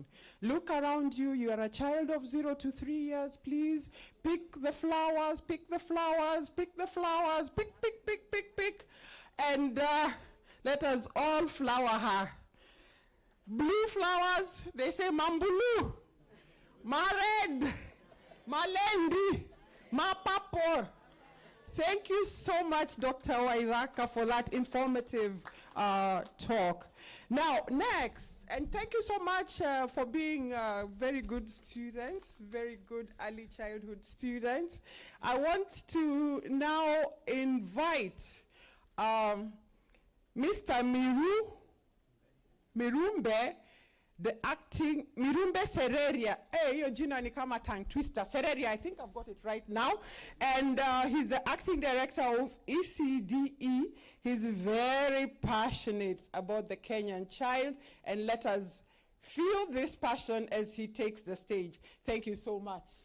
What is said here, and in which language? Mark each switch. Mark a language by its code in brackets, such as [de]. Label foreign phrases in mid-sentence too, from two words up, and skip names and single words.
[en] Look around you. You are a child of 0 to 3 years. Please pick the flowers, pick the flowers, pick the flowers, pick, and let us all flower her. Blue flowers, they say mambulu, ma red, ma lendi, ma purple. Thank you so much, Dr. Waithaka, for that informative talk. Now, next, and thank you so much for being very good students, very good early childhood students. I want to now invite Mr. Mirumbe, the acting, Mirumbe Sereria. Hey, your [sw] jina ni kama [en] tongue twister. Sereria, I think I've got it right now. And he's the acting director of ECDE. He's very passionate about the Kenyan child, and let us feel this passion as he takes the stage. Thank you so much.